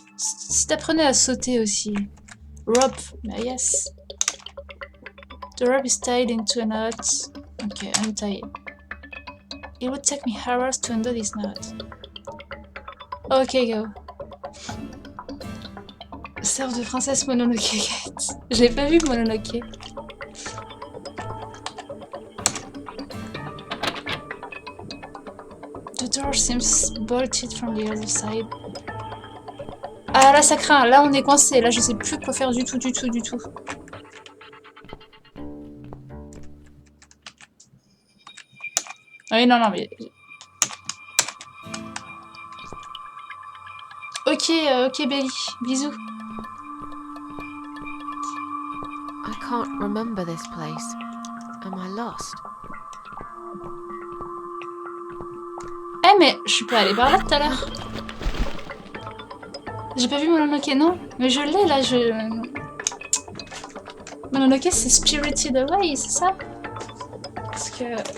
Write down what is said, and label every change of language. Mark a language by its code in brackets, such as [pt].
[fr] Si t'apprenais à sauter aussi. [en] Rope. Yes. The rope is tied into a knot. Okay, untie it. It would take me hours to undo this knot. Okay, go. [fr] Serve de princesse Mononoke. Je l'ai pas vu Mononoke. [en] The door seems bolted from the other side. [fr] Ah là ça craint, là on est coincé, là je sais plus quoi faire du tout. Ah oui non mais... Ok Belly, bisous. [en] I can't remember this place. Am I lost? [fr] Eh mais je suis pas allée par là tout à l'heure. J'ai pas vu Mononoke, non? Mais je l'ai là, Mononoke c'est Spirited Away, c'est ça? Parce que...